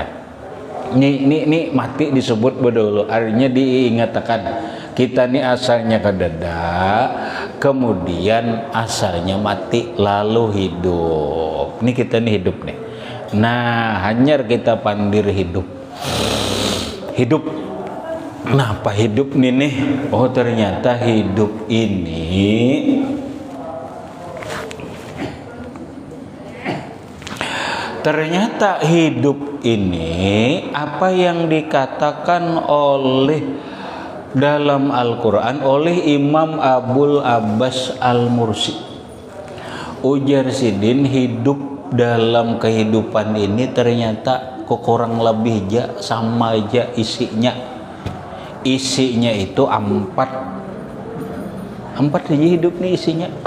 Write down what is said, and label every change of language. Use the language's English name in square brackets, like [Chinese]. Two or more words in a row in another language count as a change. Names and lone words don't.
[Banjar] Ini mati disebut bedolo, artinya diingatkan kita nih asalnya kadada, kemudian asalnya mati lalu hidup. [Indonesian] Ini kita nih hidup nih. [Banjar] Nah, hanyar kita pandir hidup. [Indonesian] Kenapa hidup nih? Oh, ternyata hidup ini apa yang dikatakan oleh dalam Al-Quran oleh Imam Abul Abbas Al-Mursi. [Banjar] Ujar sidin hidup dalam kehidupan ini ternyata kok kurang lebih sama aja isinya. [Indonesian] Isinya itu 4 aja hidup nih isinya.